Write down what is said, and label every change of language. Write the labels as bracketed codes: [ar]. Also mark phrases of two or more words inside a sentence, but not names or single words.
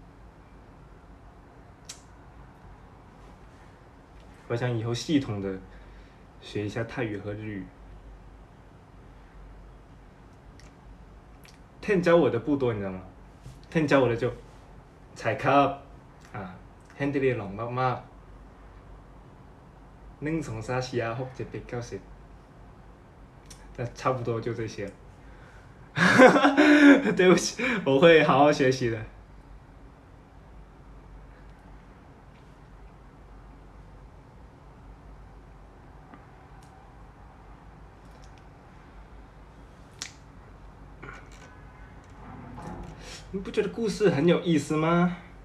[zh] 我想以后系统的学一下泰语和日语。Ten 教我的不多，你知道吗？Ten 教我的就踩 [th] ครับHenry ลองมากๆ [zh] 1 2 3 4 5 6 7 8 9 10，那差不多就这些。对不起，我会好好学习的。你不觉得故事很有意思吗？